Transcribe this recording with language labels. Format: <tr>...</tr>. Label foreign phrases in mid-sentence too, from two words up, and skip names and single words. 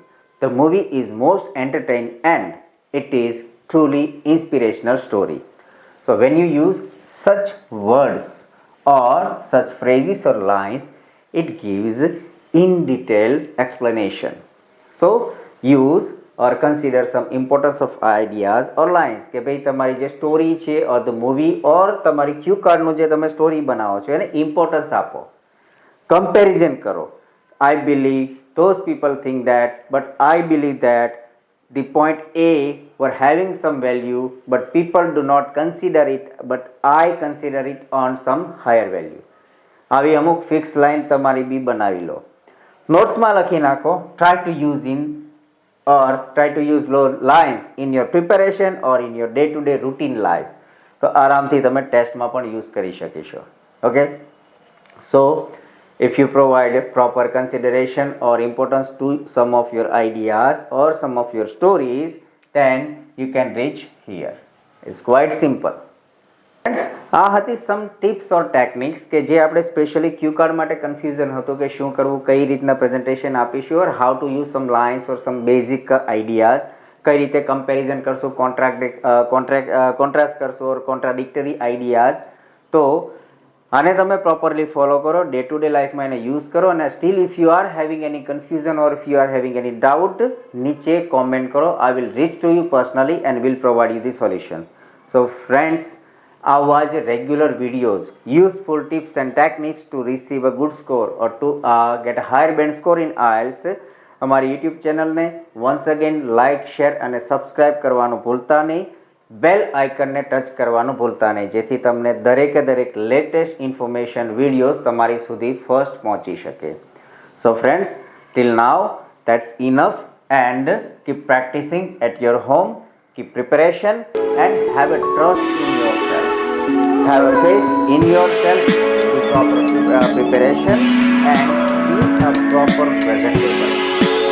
<en>The movie is most entertaining and it is truly inspirational story. So when you use such words or such phrases or lines, it gives in detailed explanation. So use or consider some importance of ideas or lines</en> <gu>કે ભાઈ તમારી જે સ્ટોરી છે</gu> <en>or the movie or</en> <gu>તમારી ક્યુ કાર્ડનું જે તમે સ્ટોરી બનાવો છો એને ઇમ્પોર્ટન્સ આપો, કમ્પેરિઝન કરો.</gu> <en>I believe those people think that, but I believe that the point A were having some value, but people do not consider it, but I consider it on some higher value.</en> <gu>આવી અમુક ફિક્સ લાઈન તમારી બી બનાવી લો, નોટ્સમાં લખી નાખો.</gu> <en>Try to use lines in your preparation or in your day-to-day routine life.</en> <gu>તો આરામથી તમે ટેસ્ટમાં પણ યુઝ કરી શકીશો.</gu> <en>okay, so if you provide proper consideration or importance to some of your ideas or some of your stories, then you can reach here. It's quite simple. Friends,</en> <gu>આ હતી</gu> <en>some tips or techniques</en> <gu>કે જે આપણે સ્પેશિયલી ક્યુ કાર્ડ માટે કન્ફ્યુઝન હતું કે શું કરવું, કઈ રીતના પ્રેઝન્ટેશન આપીશું,</gu> <en>or how to use some lines or some basic ideas,</en> <gu>કઈ રીતે કમ્પેરિઝન કરશું, કોન્ટ્રાસ્ટ કરશો</gu> <en>or contradictory ideas.</en> <gu>તો આને તમે પ્રોપરલી ફોલો કરો, ડે ટુ ડે લાઈફમાં એને યુઝ કરો.</gu> <en>and still if you are having any confusion or if you are having any doubt,</en> <gu>નીચે કોમેન્ટ કરો.</gu> <en>I will reach to you personally and will provide you the solution. So friends,</en> <gu>આવા જ રેગ્યુલર વિડીયોઝ,</gu> <en>useful tips and techniques to receive a good score or to get a higher band score in IELTS,</en> <gu>અમારી યુટ્યુબ ચેનલને વન્સ અગેન લાઇક, શેર અને સબસ્ક્રાઇબ કરવાનું ભૂલતા નહીં. બેલ આઇકનને ટચ કરવાનું ભૂલતા નહીં, જેથી તમને દરેકે દરેક લેટેસ્ટ ઇન્ફોર્મેશન વિડીયોઝ તમારી સુધી ફર્સ્ટ પહોંચી શકે.</gu> <en>so friends, till now that's enough, and keep practicing at your home, keep preparation and have a trust in yourself, have a faith in yourself, do proper preparation and be a proper presentable.</en>